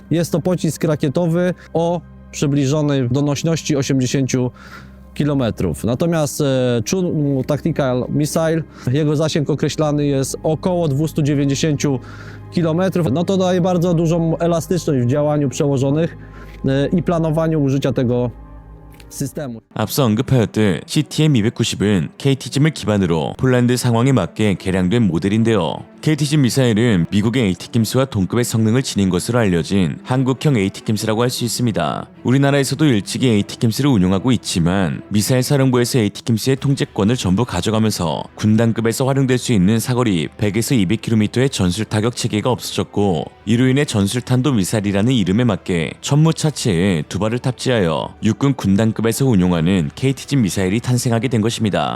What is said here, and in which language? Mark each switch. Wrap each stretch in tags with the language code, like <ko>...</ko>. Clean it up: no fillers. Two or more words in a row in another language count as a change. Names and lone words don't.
<pl>Jest to pocisk rakietowy o przybliżonej donośności 80 km. Natomiast Chunmoo Tactical Missile, jego zasięg określany jest około 290 km. No to daje bardzo dużą elastyczność w działaniu przełożonych i planowaniu użycia tego 시스템.</pl> <ko>앞서 언급하였듯 CTM-290은 KT짐을 기반으로 폴란드 상황에 맞게 개량된 모델인데요. KT짐 미사일은 미국의 ATACMS와 동급의 성능을 지닌 것으로 알려진 한국형 ATACMS라고 할 수 있습니다. 우리나라에서도 일찍이 ATACMS를 운용하고 있지만 미사일 사령부에서 ATACMS의 통제권을 전부 가져가면서 군단급에서 활용될 수 있는 사거리 100에서 200km의 전술 타격 체계가 없어졌고, 이로 인해 전술탄도 미사일이라는 이름에 맞게 천무 차체에 2발을 탑재하여 육군 군단급에서 운용하는 KT짐 미사일이 탄생하게 된 것입니다.</ko>